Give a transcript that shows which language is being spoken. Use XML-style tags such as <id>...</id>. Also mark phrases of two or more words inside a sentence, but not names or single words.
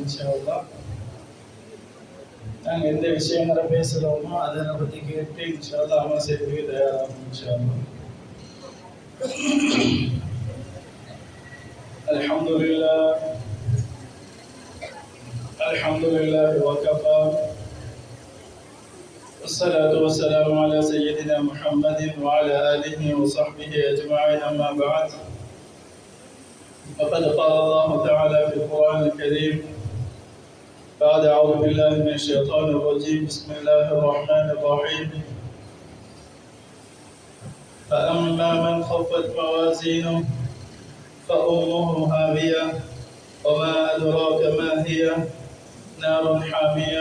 <ar>إن شاء الله</ar> <ta>நாங்கள் எந்த விஷயங்களை பேசுகிறோமோ அதை பற்றி கேட்டு</ta> <ar>إن شاء الله</ar> <ta>அமல் செய்யறதுக்கு தயாராகும்.</ta> <ar>إن شاء الله. الحمد لله وكفى والصلاة والسلام على سيدنا محمد وعلى آله وصحبه أجمعين. أما بعد، فقد قال الله تعالى في القرآن الكريم بعد أعوذ بالله من الشيطان الرجيم بسم الله الرحمن الرحيم فأما من خفت موازينه فأمه هاوية وما أدراك ما هي نار حامية.</ar>